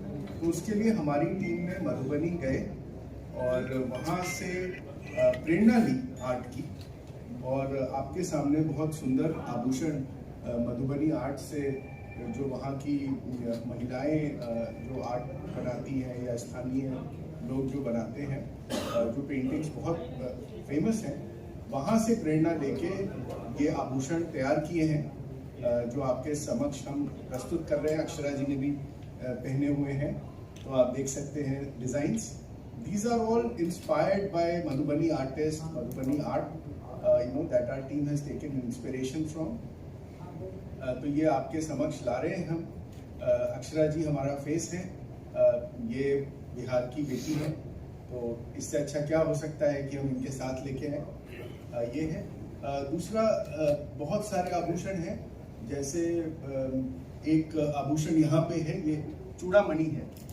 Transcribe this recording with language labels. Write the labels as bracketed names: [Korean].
[Hindi] तो उसके लिए हमारी टीम ने मधुबनी गए और वहाँ से प्रेरणा ली आर्ट की, और आपके सामने बहुत सुंदर आभूषण मधुबनी आर्ट से जो वहाँ की महिलाएं जो आर्ट बनाती हैं या स्थानीय लोग जो बनाते हैं, जो पेंटिंग्स बहुत फेमस हैं, वहाँ से प्रेरणा लेके ये आभूषण तैयार किए हैं जो आपके समक्ष हम प्रस्तुत कर रहे हैं। अक्षरा जी ने भी पहने हुए हैं, तो आप देख सकते हैं designs. [English] These are all inspired by Madhubani artists, Madhubani art, that our team has taken inspiration from. [Hindi] तो ये आपके समक्ष ला रहे हैं हम। अक्षरा जी हमारा फेस है, ये बिहार की बेटी है, तो इससे अच्छा क्या हो सकता है कि हम इनके साथ लेके आए। ये है। दूसरा बहुत सारे आभूषण हैं, जैसे एक आभूषण यहाँ पे है, ये चूड़ामणि है।